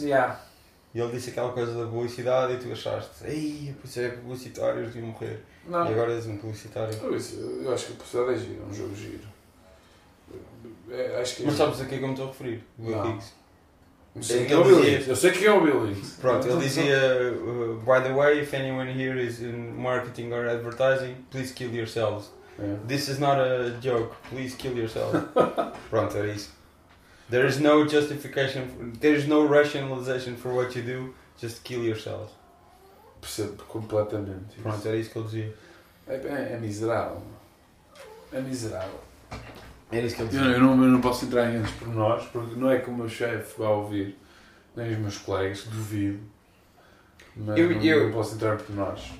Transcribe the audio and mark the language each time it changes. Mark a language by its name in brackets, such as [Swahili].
[Portuguese] Já. E ele disse aquela coisa da publicidade e tu achaste... Ei, por isso é publicitário, eu devia morrer. Não. E agora és um publicitário. Eu acho que a publicidade é giro, é um jogo giro. Mas sabes a que é que eu me estou a referir? O Bill Hicks. Eu sei que é o Bill Hicks. Pronto, ele dizia... [English] By the way, if anyone here is in marketing or advertising, please kill yourselves. Yeah. This is not a joke. Please kill yourself. [Portuguese] Pronto, era isso. [English] There is no justification. There is no rationalization for what you do. Just kill yourself. [Portuguese] Percebo completamente. Pronto, isso. Era isso que ele dizia. É miserável. É miserável. Era isso que ele dizia. Eu não posso entrar em pormenores, porque não é que o meu chefe vá ouvir, nem os meus colegas, duvido. Mas eu não posso entrar por nós.